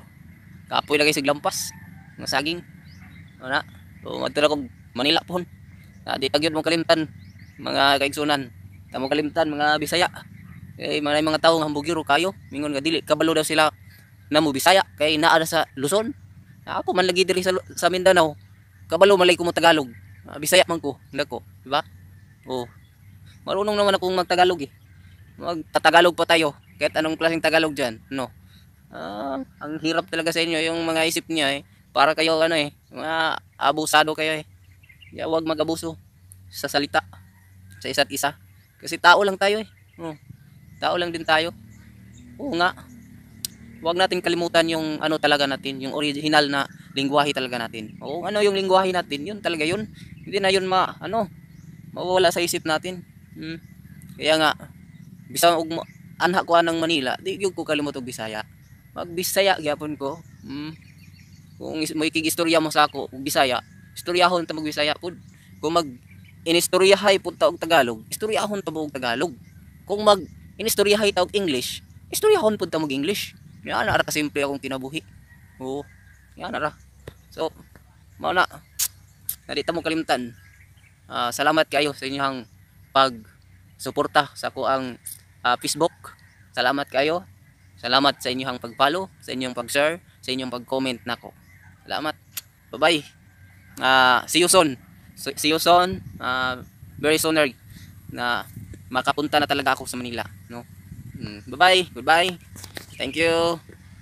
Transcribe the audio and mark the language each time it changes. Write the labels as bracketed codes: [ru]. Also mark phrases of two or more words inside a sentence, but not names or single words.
[ceb] Kapoy na kay sig lampas mga saging. Ana, so adto na kog Manila pohon. Di tagyod mo kalimtan mga kaigsunan. Tamo kalimtan mga Bisaya. Kay mga tawo nga hambugiro kayo, mingon nga dili kabalo daw sila namo Bisaya kay naa sa Luzon. Ako man lagi diri sa Mindanao. Kabalo malay ko mo Tagalog. Bisaya man ko, ndako, [tl] di ba? Marunong naman akong magtagalog eh. Magtatagalog pa tayo. Kahit anong klaseng Tagalog diyan, no. Ang hirap talaga sa inyo yung mga isip niya para kayo mga abusado kayo Huwag mag-abuso sa salita sa isa't isa. Kasi tao lang tayo Tao lang din tayo. Oo nga. Huwag natin kalimutan yung talaga natin, yung original na lingwahe talaga natin. Yung lingwahe natin, yun talaga yun. Hindi na yun mawawala sa isip natin. Kaya nga, [ceb] bisang anha ko anang Manila, di gyud ko kalimot og Bisaya. Mag-Bisaya gyapon ko. Kung may kigistorya mo sa ako og Bisaya, istoryahon ta mag-Bisaya pud. Kung inistoryahay pud ta og Tagalog, istoryahon ta og Tagalog. Kung inistoryahay ta og English, istoryahon pud ta og English. Yan ara ka simple akong kinabuhi. Yan ara. So, mao na. Dili ta mo kalimtan. Salamat kayo sa inyong pag-suporta sa ako ang Facebook. Salamat kayo. Salamat sa inyong pag-follow, sa inyong pag-share, sa inyong pag-comment nako. Salamat. [en] Bye-bye. See you soon. See you soon. Very soon [tl] na makapunta na talaga ako sa Manila, [en] no. Bye-bye. Goodbye. Thank you.